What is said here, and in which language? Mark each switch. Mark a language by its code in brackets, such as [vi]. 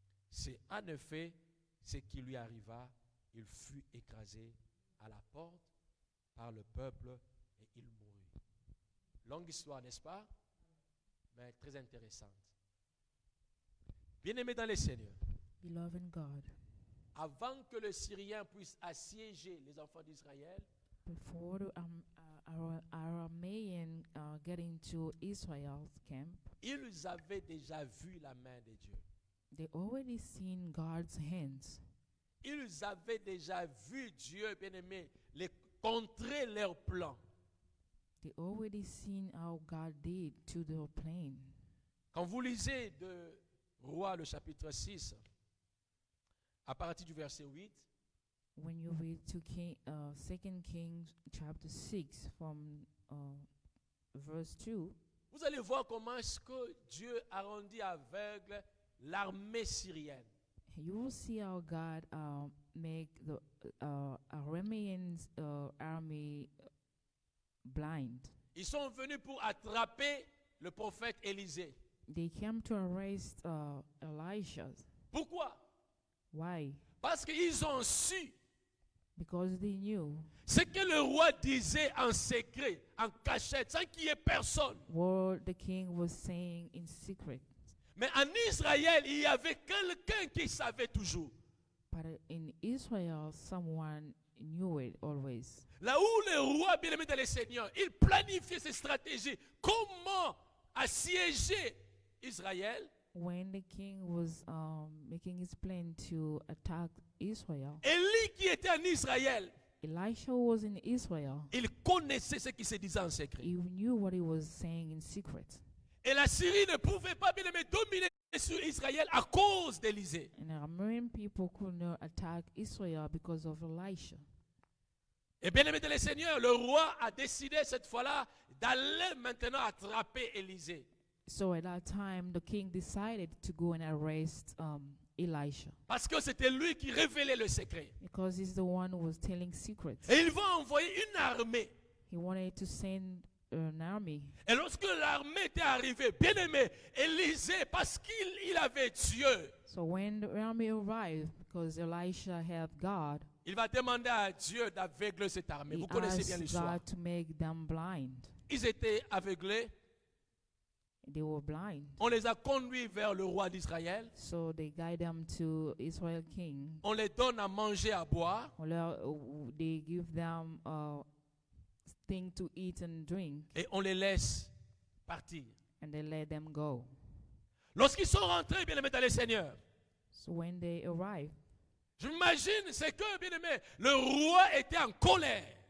[fr] C'est en effet ce qui lui arriva, il fut écrasé à la porte par le peuple et il mourut. Longue histoire, n'est-ce pas? Mais très intéressante. Bien-aimés dans les Seigneurs, [en] Beloved in God, [fr] avant que les Syriens puissent assiéger les enfants d'Israël, [en] before the Aramean get into Israel's camp, [fr] ils avaient déjà vu la main de Dieu. [en] they already seen God's hands. [fr] Ils avaient déjà vu Dieu, bien-aimé, les contrer leurs plans. [en] They already seen how God did to their plan. [fr] Quand vous lisez de Roi le chapitre 6, à partir du verset 8, [en] When you read to 2 Kings chapter 6 from verse 2, [fr] vous allez voir comment est-ce que Dieu a rendu aveugle l'armée syrienne. [en] you will see how God make the Aramean army blind. [fr] Ils sont venus pour attraper le prophète Élisée. [en] They came to arrest Elisha. [fr] Pourquoi? [en] Why? [fr] Parce qu'ils ont su [en] Because they knew [fr] ce que le roi disait en secret, en cachette, sans qu'il y ait personne. [en] what the king was saying in secret. [fr] Mais en Israël, il y avait quelqu'un qui savait toujours. [en] But in Israel, someone knew it always. [fr] Là où le roi, bien-aimé dans le Seigneur, il planifiait ses stratégies. Comment assiéger Israël? [en] When the king was making his plan to attack Israel, [fr] Élie qui était en Israël, [en] Elisha was in Israel. [fr] il connaissait ce qui se disait en secret. [en] He knew what he was saying in secret. [fr] Et la Syrie ne pouvait pas, bien aimé, dominer sur Israël à cause d'Élisée. [en] And the Aramean people could not attack Israel because of Elisha. [fr] Et bien aimé de le Seigneur, le roi a décidé cette fois-là d'aller maintenant attraper Élisée. [en] So at that time, the king decided to go and arrest Elisha [fr] Parce que c'était lui qui révélait le secret. [en] because he's the one who was telling secrets. [fr] Et il va envoyer une armée. [en] He wanted to send an army. [fr] Et lorsque l'armée était arrivée, bien aimé, Élisée, parce qu'il avait Dieu, [en] So when the army arrived, because Elisha had God, [fr] il va demander à Dieu d'aveugler cette armée. [en] he [fr] Vous connaissez bien [en] asked [fr] l'histoire. [en] God to make them blind. [fr] Ils étaient aveuglés. [en] They were blind. [fr] On les a conduits vers le roi d'Israël. [en] So they guide them to Israel king. [fr] On les donne à manger, à boire. [en] They give them thing to eat and drink, [fr] Et on les laisse partir. [en] and they let them go. [fr] Lorsqu'ils sont rentrés, bien aimés dans le Seigneur, [en] So when they arrive, [fr] j'imagine, c'est que, bien aimé, le roi était en colère.